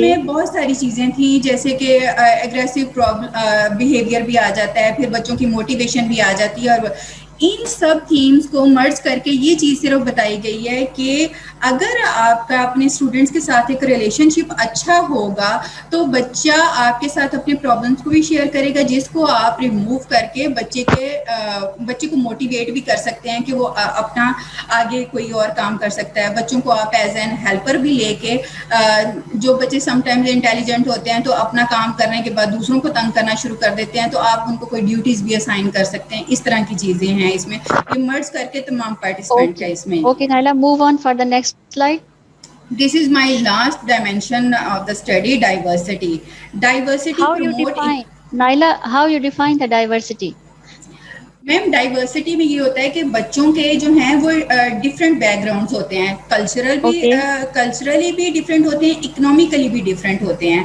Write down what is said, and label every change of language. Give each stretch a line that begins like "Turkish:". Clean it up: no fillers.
Urdu: میں بہت ساری چیزیں تھیں جیسے کہ ایگریسو بیہیویئر بھی آ جاتا ہے, پھر بچوں کی موٹیویشن بھی آ جاتی ہے. اور ان سب تھیمز کو مرج کر کے یہ چیز صرف بتائی گئی ہے کہ اگر آپ کا اپنے اسٹوڈینٹس کے ساتھ ایک ریلیشن شپ اچھا ہوگا تو بچہ آپ کے ساتھ اپنے پرابلمس کو بھی شیئر کرے گا, جس کو آپ ریموو کر کے بچے کو موٹیویٹ بھی کر سکتے ہیں کہ وہ اپنا آگے کوئی اور کام کر سکتا ہے. بچوں کو آپ ایز این ہیلپر بھی لے کے, جو بچے سم ٹائمز انٹیلیجنٹ ہوتے ہیں تو اپنا کام کرنے کے بعد دوسروں کو تنگ کرنا شروع کر دیتے ہیں, تو آپ ان کو کوئی ڈیوٹیز بھی اسائن کر سکتے ہیں. اس طرح کی چیزیں ہیں اس میں, یہ مرج کر کے تمام پارٹیسپینٹ کا
English: okay
Urdu: اس میں.
English: Okay Naila, move on for the next slide. This is my last dimension of the study, diversity. Diversity How you promote. define, Naila, how you define the diversity?
Urdu: Ma'am diversity میں یہ ہوتا ہے کہ بچوں کے جو ہیں وہ ڈفرینٹ بیک گراؤنڈس ہوتے ہیں,
English: Okay,
Urdu: کلچرلی بھی ڈفرینٹ ہوتے ہیں, اکنامیکلی بھی ڈفرینٹ ہوتے ہیں.